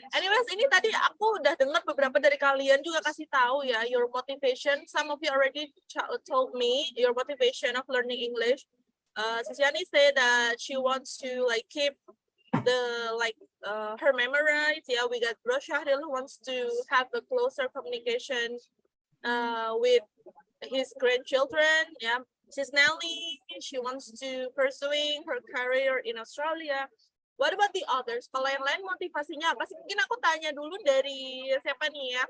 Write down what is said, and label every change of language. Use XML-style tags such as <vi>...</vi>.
<id>Anyways, ini tadi aku udah dengar beberapa dari kalian juga kasih tahu ya</id> <en>your motivation. Some of you already told me your motivation of learning English. Sis Yani said that she wants to like keep her memorize. Yeah, we got Bro Syahril who wants to have a closer communication with his grandchildren. Yeah, Sis Nelly, she wants to pursuing her career in Australia. What about the others?</en> <id>Kalau yang lain motivasinya apa sih? Mungkin aku tanya dulu dari siapa nih ya?</id>